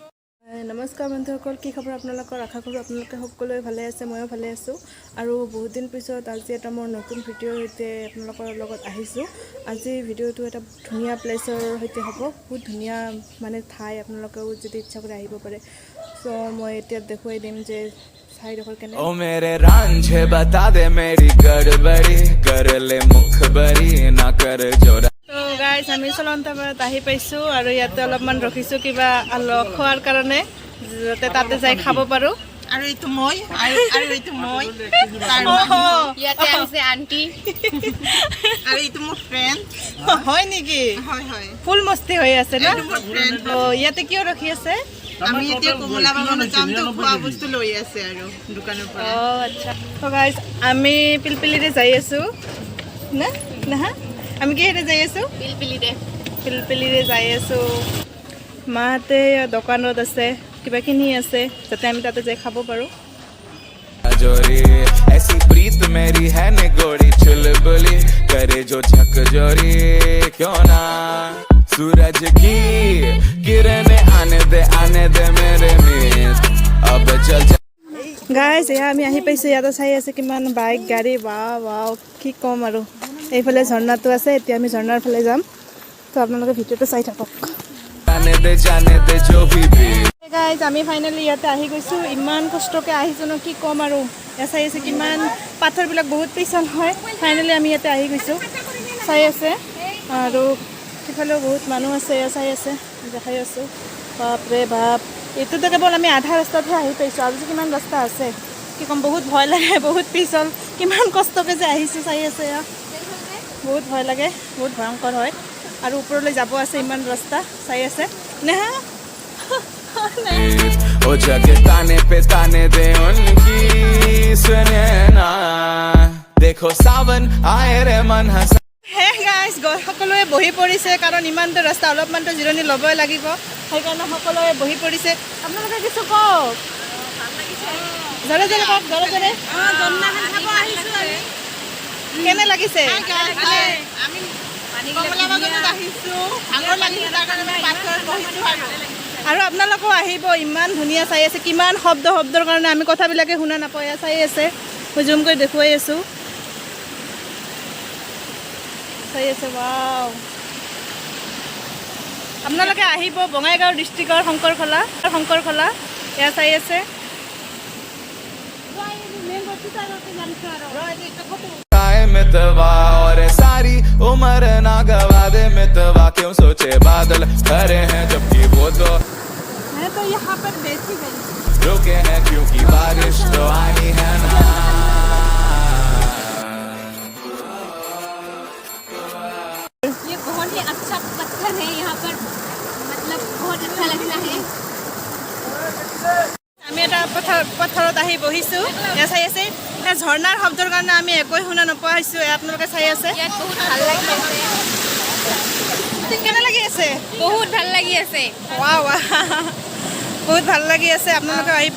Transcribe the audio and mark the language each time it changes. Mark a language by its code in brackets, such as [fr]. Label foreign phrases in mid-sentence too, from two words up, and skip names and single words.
[as] নমস্কাৰ বন্ধুসকল, কি খবৰ আপোনালোকৰ? আশা কৰোঁ আপোনালোকে সকলোৱে ভালে আছে, ময়ো ভালে আছোঁ। আৰু বহুত দিন পিছত আজি এটা মোৰ নতুন ভিডিঅ'ৰ সৈতে আপোনালোকৰ লগত আহিছোঁ। আজি ভিডিঅ'টো এটা ধুনীয়া প্লেচৰ সৈতে হ'ব। বহুত ধুনীয়া মানে ঠাই, আপোনালোকেও যদি ইচ্ছা কৰি আহিব পাৰে। চ' মই এতিয়া দেখুৱাই দিম যে ঠাইডোখৰ কেনে। [hi] ओ मेरे रांझे बता दे मेरी गड़बड़ी कर ले मुखबरी ना कर जोरा। [as] তো গাইজ আমি চলন্তাবাৰত আহি পাইছোঁ আৰু ইয়াতে অলপমান ৰখিছোঁ কিবা খোৱাৰ কাৰণে, যাতে তাতে যাই খাব পাৰোঁ। আৰু এইটো মই ইয়াতে আহিছে আন্টি আৰু এইটো মোৰ ফ্ৰেণ্ড। হয় নেকি? হয় ফুল মস্তি হৈ আছে না? এইটো মোৰ ফ্ৰেণ্ড। ইয়াতে কিয় ৰখি আছে? আমি এতিয়া কমলা বাগানত যাম, তো খোৱা বস্তু লৈ আছে আৰু দোকানৰ পৰা। আচ্ছা। তো গাইজ আমি পিলপিলিৰে যাই আছোঁ না নাহা? আমি কিহেৰে যাই আছোঁ? পিলপিলিৰে যাই আছোঁ। মাহঁতে দোকানত আছে, কিবা কিনি আছে, যাতে আমি তাতে যাই খাব পাৰোঁ। [hi] जोरी ऐसी प्रीत मेरी है निगोड़ी चुलबुली करे जो झक जोरी क्यों ना सूरज की किरणें आने दे मेरे मिस अब चल [as] গাইজ এয়া আমি আহি পাইছোঁ। ইয়াতে চাই আছে কিমান বাইক গাড়ী, ৱাও কি ক'ম আৰু। এইফালে ঝৰ্ণাটো আছে, এতিয়া আমি ঝৰ্ণাৰ ফালে যাম। তো আপোনালোকে ভিডিঅ'টো চাই থাকক। [hi] जाने दे जो भी [as] গাইজ আমি ফাইনেলি ইয়াতে আহি গৈছোঁ। ইমান কষ্টকৈ আহিছোঁ ন, কি ক'ম আৰু। ইয়াত চাই আছে কিমান পাথৰবিলাক বহুত পিছল হয়। ফাইনেলি আমি ইয়াতে আহি গৈছোঁ, চাই আছে। আৰু সিফালেও বহুত মানুহ আছে, ইয়াত চাই আছে, দেখাই আছোঁ। বাপৰে বাপ, এইটোতো কেৱল আমি আধা ৰাস্তাতহে আহি পাইছোঁ, আৰু যে কিমান ৰাস্তা আছে কি ক'ম। বহুত ভয় লাগে, বহুত পিছল, কিমান কষ্টকৈ যে আহিছোঁ, চাই আছে। এয়া বহুত ভয় লাগে, বহুত ভয়ংকৰ হয়। আৰু ওপৰলৈ যাব আছে, ইমান ৰাস্তা চাই আছে। নেহা [hi] ओ जग ताने पे ताने दे उनकी सुने ना देखो सावन आए रे मन हंसा। [as] হে গাইজ সকলোৱে বহি পৰিছে, কাৰণ ইমানটো ৰাস্তা, অলপমানটো জিৰণি ল'বই লাগিব, সেইকাৰণে সকলোৱে বহি পৰিছে। আপোনালোকে কিছু কওক, জৰে জৰে কওক, জৰে জৰে। কেনে লাগিছে? আমি কমলা বাগানত আহিছোঁ, ভাগৰ লাগিছে, তাৰ কাৰণে পাথৰত বহিছোঁ আৰু আপোনালোকেও আহিব। ইমান ধুনীয়া চাই আছে, কিমান শব্দৰ কাৰণে আমি কথাবিলাকে শুনা নাপাওঁ। এয়া চাই আছে, মই জুম কৰি দেখুৱাই আছোঁ, চাই আছে। ৱাও, আপোনালোকে আহিব বঙাইগাঁও ডিষ্ট্ৰিক্টৰ শংকৰখলা, এয়া চাই আছে। [hi] मितवा और सारी उम्र ना गवा दे मितवा क्यों सोचे बादल खरे हैं जबकि वो तो मैं तो यहाँ पर बैठी गई, रुके हैं क्योंकि बारिश तो आई है ना। ये बहुत ही अच्छा पत्थर है यहाँ पर, मतलब बहुत अच्छा लगता है। [as] আমি এটা পথাৰত আহি বহিছোঁ, এয়া চাই আছে। এয়া ঝৰ্ণাৰ শব্দৰ কাৰণে আমি একোৱে শুনা নোপোৱা হৈছোঁ। এয়া আপোনালোকে চাই আছে। ইয়াত বহুত ভাল লাগি আছে। কেনে লাগি আছে? বহুত ভাল লাগি আছে। ৱাও বহুত ভাল লাগি আছে, আপোনালোকে আহিব।